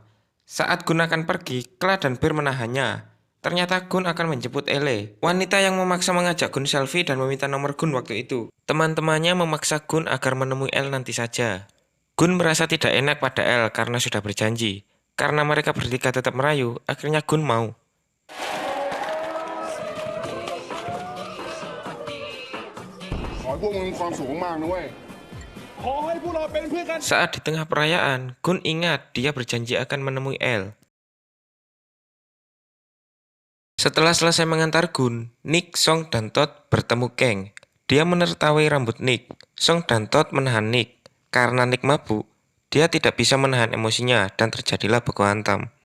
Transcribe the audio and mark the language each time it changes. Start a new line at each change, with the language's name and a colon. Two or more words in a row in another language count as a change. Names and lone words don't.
Indonesian: Saat Gun akan pergi, Kla dan Bear menahannya. Ternyata Gun akan menjemput Ele, wanita yang memaksa mengajak Gun selfie dan meminta nomor Gun waktu itu. Teman-temannya memaksa Gun agar menemui El nanti saja. Gun merasa tidak enak pada El karena sudah berjanji. Karena mereka bertiga tetap merayu, akhirnya Gun mau.
Thai: ขอให้พวกมึงมีความสุขมากๆนะเว้ย ขอให้พวกเราเป็นเพื่อนกัน
Indonesian: Saat di tengah perayaan, Gun ingat dia berjanji akan menemui El. Setelah selesai mengantar Gun, Nick, Song, dan Todd bertemu Kang. Dia menertawai rambut Nick. Song dan Todd menahan Nick. Karena Nick mabuk, dia tidak bisa menahan emosinya dan terjadilah baku hantam.